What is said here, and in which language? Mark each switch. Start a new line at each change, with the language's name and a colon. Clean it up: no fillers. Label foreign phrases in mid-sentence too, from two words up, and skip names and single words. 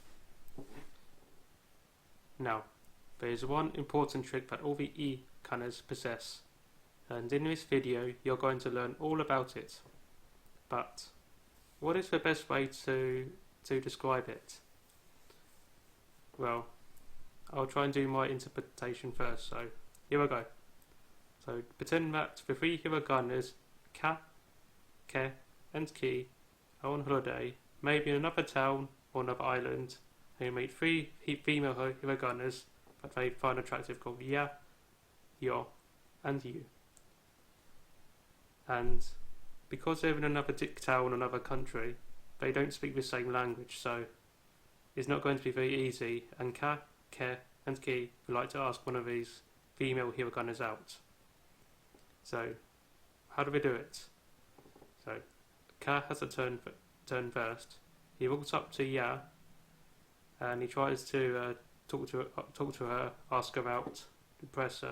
English: Now, there is one important trick that all the E kanas possess, and in this video you're going to learn all about it. But, what is the best way to describe it? Well, I'll try and do my interpretation first, so here I go. So, pretend that the three hiraganas, ka, ke, and ki, are on holiday, maybe in another town or another island, and you meet three female hiraganas that they find attractive called ya, yo, and you. And because they're in another town, another country, they don't speak the same language, so it's not going to be very easy, and ka, ke, and ki would like to ask one of these female hiraganas out. So, how do we do it? So, ka has a turn first. He walks up to ya, and he tries to talk to her, ask her out, impress her.